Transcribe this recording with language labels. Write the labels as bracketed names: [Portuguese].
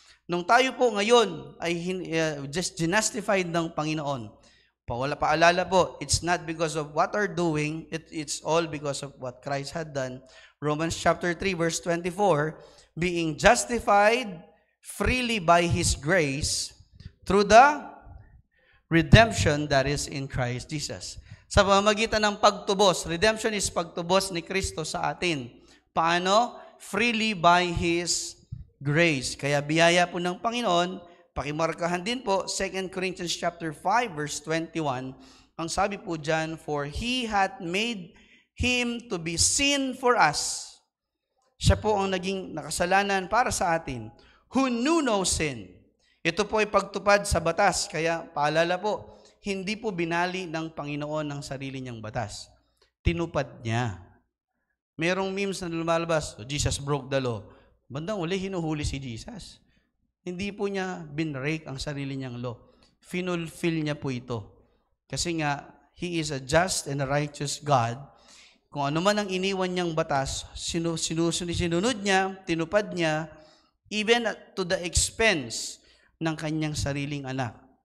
[Filipino] Nung tayo po ngayon ay [English] just justified [Filipino] ng Panginoon, paalala po, [English] it's not because of what we're doing, it's all because of what Christ had done. Romans chapter 3 verse 24, being justified freely by His grace through the redemption that is in Christ Jesus. [Filipino] Sa pamamagitan ng pagtubos, redemption is pagtubos ni Kristo sa atin. Paano? [English] Freely by His grace. [Filipino] Kaya biyaya po ng Panginoon, pakimarkahan din po, 2 Corinthians chapter 5, verse 21, ang sabi po dyan, [English] for He hath made Him to be sin for us. [Filipino] Siya po ang naging nakasalanan para sa atin, [English] who knew no sin. [Filipino] Ito po ay pagtupad sa batas, kaya paalala po, hindi po binali ng Panginoon ang sarili niyang batas. Tinupad niya. Merong memes na lumalabas, [English] Jesus broke the law. [Filipino] Bandang uli, hinuhuli si Jesus. Hindi po niya binrake ang sarili niyang law. Finulfill niya po ito. Kasi nga, [English] He is a just and a righteous God. [Filipino] Kung ano man ang iniwan niyang batas, sinunod niya, tinupad niya, [English] even to the expense [Filipino] ng kanyang sariling anak.